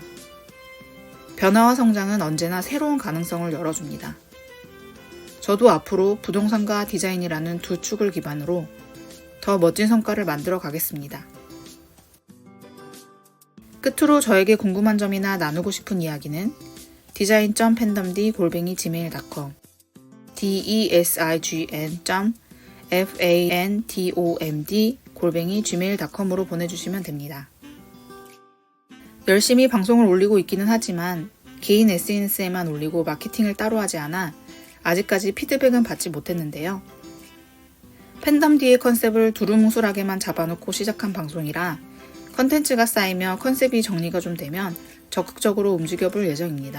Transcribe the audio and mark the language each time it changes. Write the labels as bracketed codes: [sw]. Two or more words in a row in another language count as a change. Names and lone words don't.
[ko] 변화와 성장은 언제나 새로운 가능성을 열어줍니다. 저도 앞으로 부동산과 디자인이라는 두 축을 기반으로 더 멋진 성과를 만들어 가겠습니다. 끝으로 저에게 궁금한 점이나 나누고 싶은 이야기는 design.fandomd@gmail.com design.fandomd@gmail.com으로 보내주시면 됩니다. 열심히 방송을 올리고 있기는 하지만 개인 SNS에만 올리고 마케팅을 따로 하지 않아 아직까지 피드백은 받지 못했는데요. 팬덤디의 컨셉을 두루뭉술하게만 잡아놓고 시작한 방송이라 컨텐츠가 쌓이며 컨셉이 정리가 좀 되면 적극적으로 움직여볼 예정입니다.